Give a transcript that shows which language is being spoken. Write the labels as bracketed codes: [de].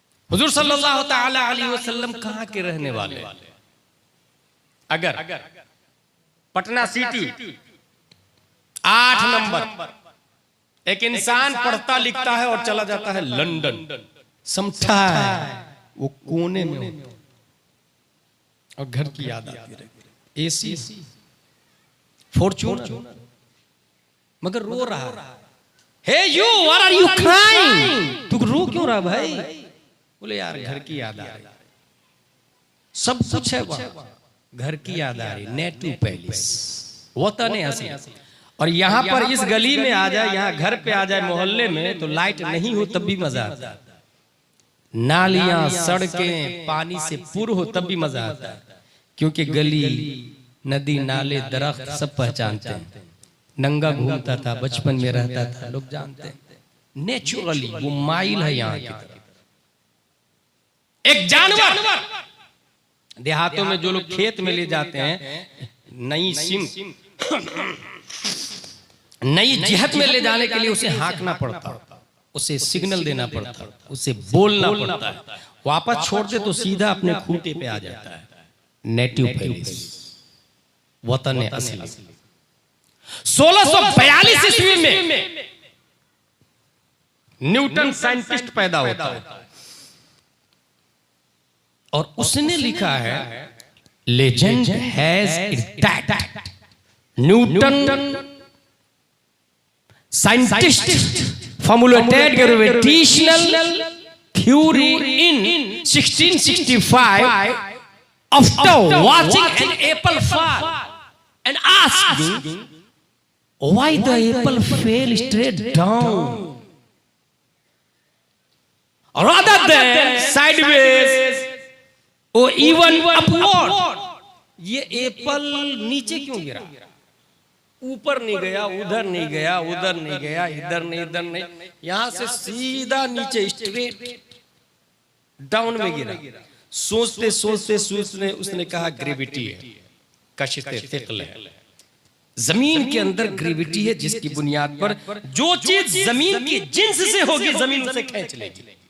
[hi] हुजूर सल्लल्लाहु ताला अलैहि वसल्लम कहाँ के रहने वाले? अगर पटना सिटी 8 नंबर एक इंसान पढ़ता लिखता है और चला जाता है लंदन, समझा है वो कोने में हो और घर की याद आती रहे, एसी फॉर्च्यूनर, मगर रो रहा है। [en] Hey you, what are you crying? [hi] तू रो क्यों रहा भाई? बोले यार घर की याद आ रही, सब कुछ है वहां, घर की याद आ रही, नेटिव पैलेस, वतन है असली। और यहाँ पर इस गली में आ जाए, यहाँ घर पे आ जाए, मोहल्ले में तो लाइट नहीं हो तब भी मजा आता है, नालियां सड़कें पानी से पुर हो तब भी मजा आता है, क्योंकि गली नदी नाले दरख्त सब पहचानते हैं। नंगा घूमता था, बचपन में रहता था, लोग जानते हैं। नेचुरली वो माइल है यहाँ की तरफ। एक जानवर देहातों में जो लोग खेत में ले जाते हैं, नई सिम नई जिहत में ले जाने के लिए उसे हाँकना पड़ता, उसे सिग्नल देना पड़ता, उसे बोलना पड़ता है। वापस छोड़ दे तो सीधा अपने खूंटे पे आ जाता है। नेटिव पैलेस, वतन असली। 1642 ईस्वी में न्यूटन साइंटिस्ट पैदा होता है और उसने लिखा है [en] Legend has it that Newton scientist formulated gravitational theory in 1665 after watching an apple fall and asking why the apple fell straight down rather than sideways or even upward. [hi] ये Apple नीचे क्यों गिरा? ऊपर नहीं गया, उधर नहीं गया, उधर नहीं गया, इधर नहीं, इधर नहीं, यहां से सीधा नीचे स्ट्रेट डाउन में गिरा। सोचते सोचते सोचने उसने कहा ग्रेविटी है, कशिते थिक़ल है, जमीन के अंदर ग्रेविटी है जिसकी बुनियाद पर जो चीज जमीन की जिन्स से होगी जमीन उसे खींच लेगी।